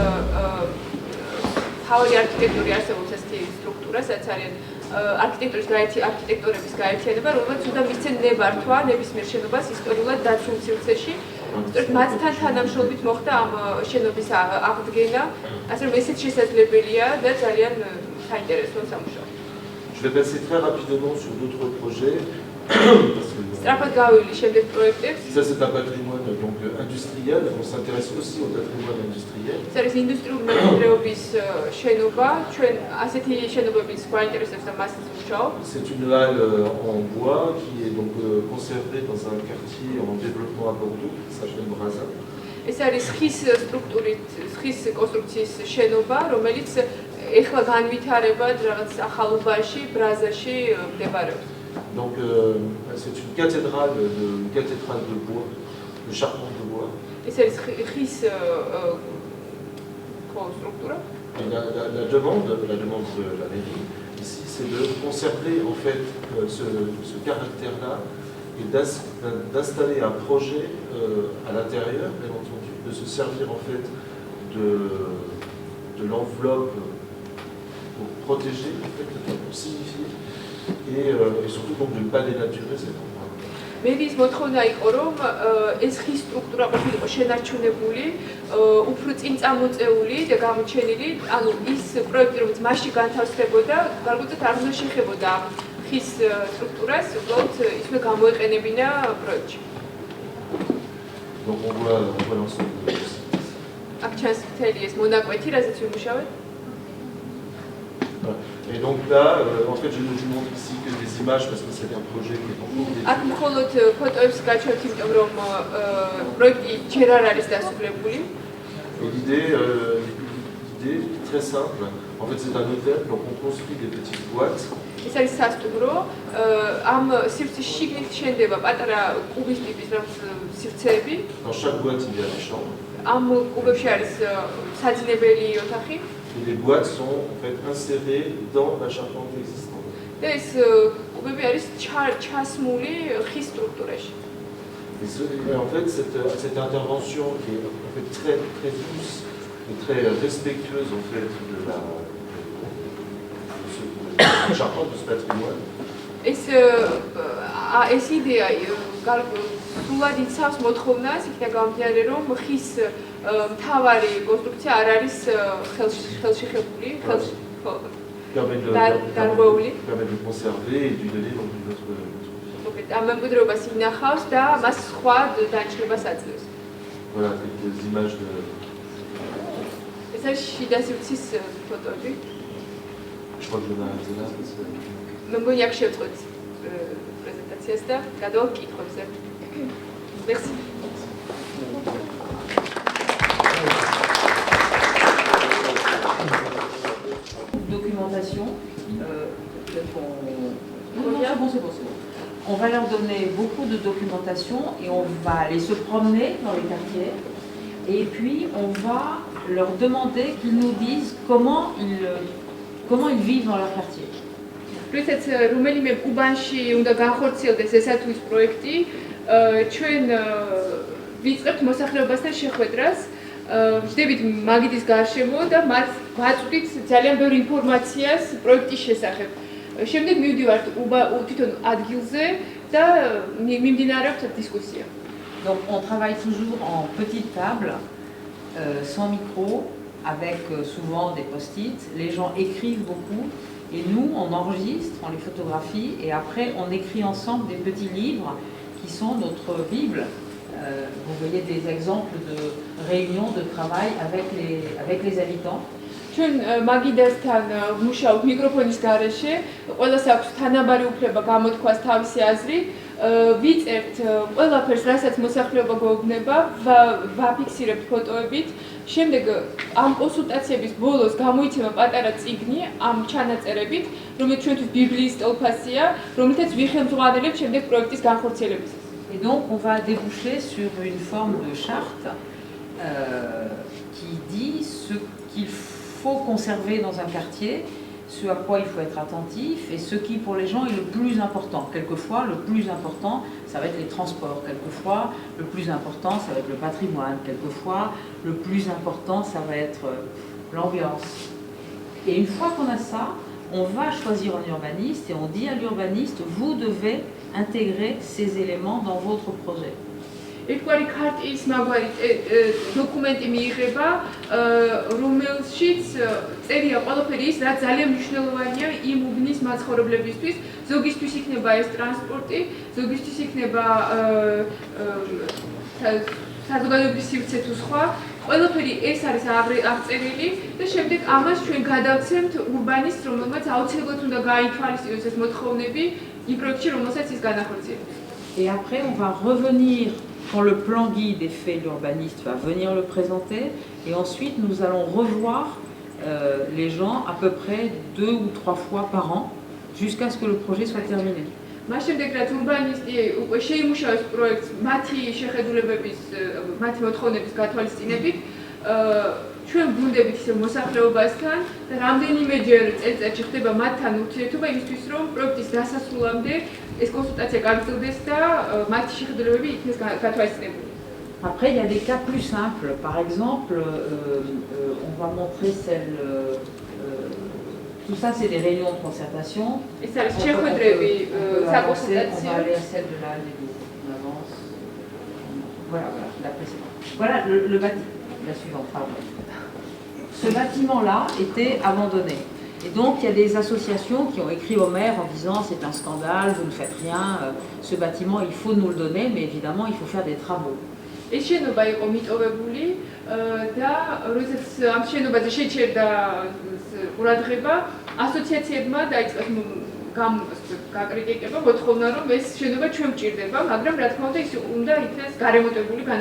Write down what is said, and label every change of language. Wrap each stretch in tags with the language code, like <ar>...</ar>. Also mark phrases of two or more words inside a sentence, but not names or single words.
<ka>თავი არქიტექტური არსებობს ესეთი სტრუქტურა, რაც არის არქიტექტორების გაერთიანება, რომელიც უნდა მისცენ ნებართვა ნებისმიერ შენობას ისტორიულად დაცულ სივრცეში. მათთან თანამშრომლობით მოხდა ამ შენობის აღდგენა, ასე რომ ესეც შესაძლებელია და ძალიან საინტერესო სამუშაო.</ka> <fr>Je vais passer très rapidement sur d'autres projets. Ça c'est un patrimoine donc, industriel, on s'intéresse aussi au patrimoine industriel. C'est une halle en bois qui est donc conservée dans un quartier en développement à Bordeaux, qui s'appelle Brazza.</fr> <ka>ეს არის ხის კონსტრუქციის შენობა, რომელიც ეხლა განვითარებად რაღაც ახალობაში, ბრაზაში მდებარეობს.</ka> <fr>Donc c'est une cathédrale de bois, de charpente de bois.</fr> <ka>ეს არის ხის კონსტრუქცია.</ka> <fr>Et la demande de la mairie ici, c'est de conserver en fait ce caractère-là et d'installer un projet à l'intérieur, bien entendu, de se servir en fait de l'enveloppe pour protéger, en fait, pour signifier, et surtout donc de ne pas dénaturer cet endroit.</fr> <ka>მერიის მოთხოვნა იყო, რომ ეს ხის სტრუქტურა ყოფილიყო შენარჩუნებული, უფრო წინ წამოწეული და გამოჩენილი, ანუ ის პროექტი, რომელიც მასში განთავსდებოდა, გარკვეულად არ უნდა შეხებოდა ამ ხის სტრუქტურას, უბრალოდ ისმე გამოეყენებინა პროექტში.</ka> <fr>Donc on voit l'ensemble.</fr> <ka>აქ ჩანს მთელი ეს მონაკვეთი, რაზეც ვიმუშავეთ.</ka> <fr>Et donc là, en fait, je vous montre ici que des images parce que c'est un projet qui est en cours d'étude.</fr> <ka>აქ მხოლოდ ფოტოებს გაჩვენთ, იმიტომ რომ პროექტი ჯერ არ არის დასრულებული.</ka> <fr>Et l'idée est très simple. En fait, c'est un hôtel, donc on construit des petites boîtes</fr> <ka>ეს არის სასტუმრო, ამ სივრცის შიგნით შენდება პატარა კუბის ტიპის სივრცეები.</ka> <fr>Dans chaque boîte, il y a des chambres.</fr> <ka>ამ კუბებში არის საძინებელი ოთახი.</ka> <fr>Et les boîtes sont en fait insérées dans la charpente existante.</fr> <ka>და ეს კუბები არის ჩასმული ხის სტრუქტურაში.</ka> <fr>Et en fait, cette intervention qui est en fait très, très douce et très respectueuse en fait de la charpente, de ce patrimoine.</fr> <ka>ეს იდეა სულად იცავს მოთხოვნას, იქნა გამომდინარე, რომ ხის მთავარი კონსტრუქცია არ არის ხელში ხებული,</ka> <fr>permet de conserver et de lui donner donc une autre vie.</fr> <ka>ამ მემკვიდრეობას ინახავს და მას სხვა დანიშნებას აძლევს.</ka> <fr>Voilà, quelques images de...</fr> <ka>ეს არის შიდა სივრცის ფოტოები.</ka> <fr>Je crois que je vais m'arrêter là parce que...</fr> <ka>მე მგონი აქ შევწყვეტ პრეზენტაციას და გადავალ კითხვებზე.</ka> <fr>Merci. Documentation, c'est bon. On va leur donner beaucoup de documentation et on va aller se promener dans les quartiers et puis on va leur demander qu'ils nous disent comment ils vivent dans leur quartier.</fr> <ka>Როდესაც რომელიმე კუბანში უნდა განხორციელდეს ესათვის პროექტი, ჩვენ ვიწყებთ მოსახლეობასთან შეხვედრას, ვждებით მაგიდის გარშემო და მათ ვაწვდით ძალიან ბევრი ინფორმაციას პროექტის შესახებ. შემდეგ მივდივართ თვითონ ადგილზე და მიმდინარეობს დისკუსია.</ka> <fr>Donc on travaille toujours en petite table, sans micro, avec souvent des post-it. Les gens écrivent beaucoup et nous on enregistre, on les photographie et après on écrit ensemble des petits livres qui sont notre Bible. Vous voyez des exemples de réunions de travail avec les habitants.</fr> <ka>ჩვენ მაგიდასთან ვმუშაობთ მიკროფონის გარეშე, ყველას აქვს თანაბარი უფლება გამოთქვას თავისი აზრი, ვიწერთ ყველაფერს, რასაც მოსახლეობა გვეუბნება, ვაფიქსირებთ ფოტოებით. შემდეგ ამ კონსულტაციების ბოლოს გამოიცემა პატარა წიგნი ამ ჩანაწერებით, რომელიც ჩვენთვის ბიბლიის სტოლფასია, რომელთაც ვიხელმძღვანელებთ შემდეგ პროექტის განხორციელებისას.</ka> <fr>Et donc on va déboucher sur une forme de charte qui dit ce qu'il faut conserver dans un quartier, ce à quoi il faut être attentif et ce qui pour les gens est le plus important. Quelquefois le plus important ça va être les transports, quelquefois le plus important ça va être le patrimoine, quelquefois le plus important ça va être l'ambiance. Et une fois qu'on a ça, on va choisir un urbaniste et on dit à l'urbaniste vous devez intégrer ces éléments dans votre projet.</fr> <ka>ერთგვარი ქარტიის მაგვარი დოკუმენტი მიიღება, რომელშიც წერია ყველაფერი ის, რაც ძალიან მნიშვნელოვანია იმ უბნის მაცხოვრებლებისთვის. ზოგისთვის იქნება ეს ტრანსპორტი, ზოგისთვის იქნება საზოგადოების სივრცე თუ სხვა. ყველაფერი ეს არის აღწერილი და შემდეგ ამას ჩვენ გადავცემთ ურბანისტს, რომელმაც აუცილებლად უნდა გაითვალისწინოს ეს მოთხოვნები იმ პროექტში, რომელსაც ის განახორციელებს.</ka> <fr>Et après on va revenir quand le plan guide est fait, l'urbaniste va venir le présenter et ensuite nous allons revoir les gens à peu près 2 ou 3 fois par an jusqu'à ce que le projet soit terminé.</fr> <ka>მას შემდეგ რაც ურბანისტი უკვე შეიმუშავებს პროექტს მათი შეხედულებების, მათი მოთხოვნების გათვალისწინებით, ჩვენ გვუნდებით ისე მოსახლეობასთან და რამდენიმეჯერ წელიწადში ხდება მათთან ურთიერთობა იმისთვის, რომ პროექტის დასასრულამდე ეს კონსულტაცია გაგრძელდეს და მათი შეხედულებები იქნეს გათვალისწინებული.</ka> <fr>Après, il y a des cas plus simples. Par exemple, on va montrer celle... tout ça, c'est des réunions de concertation. Et ça, on va aller à celle de là, on avance. Voilà, la précédente. Voilà le bâtiment. La suivante, pardon. Ce bâtiment-là était abandonné. Et donc, il y a des associations qui ont écrit au maire en disant c'est un scandale, vous ne faites rien, ce bâtiment, il faut nous le donner, mais évidemment, il faut faire des travaux.</fr> <ka>ეს შენობა იყო მიტოვებული და როდესაც ამ შენობაზე შეჩერდა ყურადღება, ასოციაციებმა დაიწყეს გაკრიტიკება, მოთხოვნა, რომ ეს შენობა ჩვენ გვჭირდება, მაგრამ რა თქმა უნდა ის უნდა იქნეს გარემონტებული, განახლებული.</ka>